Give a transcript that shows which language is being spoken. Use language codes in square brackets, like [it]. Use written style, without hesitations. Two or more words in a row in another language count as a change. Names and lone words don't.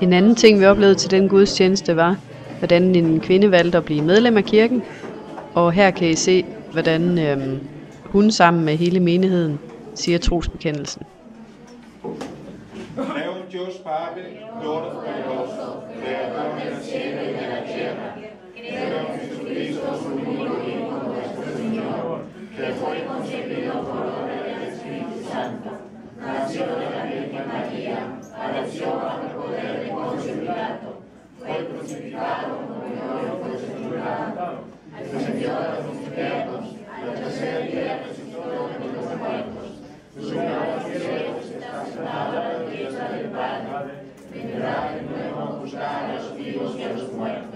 [da] En anden ting, vi oplevede til den gudstjeneste, var, hvordan en kvinde valgte at blive medlem af kirken. Og her kan I se, hvordan hun sammen med hele menigheden siger trosbekendelsen. [es] Deus Deus Padre, Todopoderoso, Creador del cielo y de la tierra, creo en Jesucristo, su único Hijo, nuestro Señor, que fue concebido por obra del Espíritu Santo, nació de la Virgen María, padeció bajo el poder de Poncio Pilato, fue crucificado, murió y fue sepultado, descendió a los infiernos, al tercer día resucitó de los muertos, subió a los cielos, está sentado a la diestra del Padre, vendrá de nuevo a juzgar a los vivos y a los muertos.